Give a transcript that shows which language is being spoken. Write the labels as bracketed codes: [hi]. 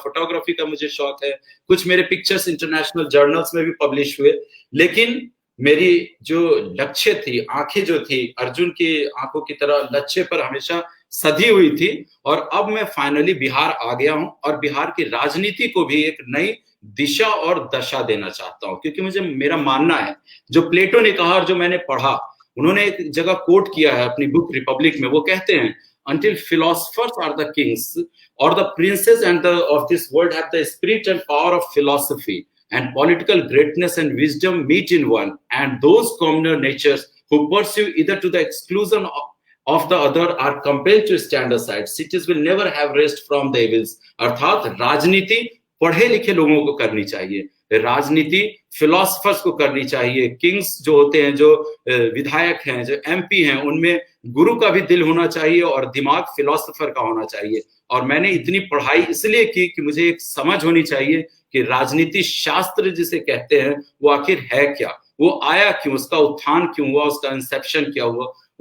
[hi] Photography का मुझे शौक है, कुछ मेरे पिक्चर्स इंटरनेशनल जर्नल्स में भी पब्लिश हुए। लेकिन मेरी जो लक्ष्य थी, आंखें जो थी अर्जुन की आंखों की तरह लक्ष्य पर हमेशा सधी हुई थी। और अब मैं फाइनली बिहार आ गया हूं, और बिहार की राजनीति को भी एक नई दिशा और दशा देना चाहता हूं। क्योंकि मुझे, मेरा मानना है, जो प्लेटो ने कहा और जो मैंने पढ़ा, उन्होंने एक जगह कोट किया है अपनी बुक रिपब्लिक में, वो कहते हैं, [en] until philosophers are the kings or the princes and of this world have the spirit and power of philosophy, and political greatness and wisdom meet in one, and those commoner natures who pursue either to the exclusion of the other are compelled to stand aside. Cities will never have rest from the evils. [hi] अर्थात राजनीति पढ़े लिखे लोगों को करनी चाहिए, राजनीति philosophers को करनी चाहिए। किंग्स जो होते हैं, जो विधायक हैं, जो एमपी हैं, उनमें गुरु का भी दिल होना चाहिए और दिमाग फिलोसफर का होना चाहिए। और मैंने इतनी पढ़ाई इसलिए की कि मुझे एक समझ होनी चाहिए कि राजनीति शास्त्र जिसे कहते हैं वो आखिर है क्या, वो आया क्यों, उसका उत्थान क्यों हुआ, उसका इंसेप्शन क्या हुआ।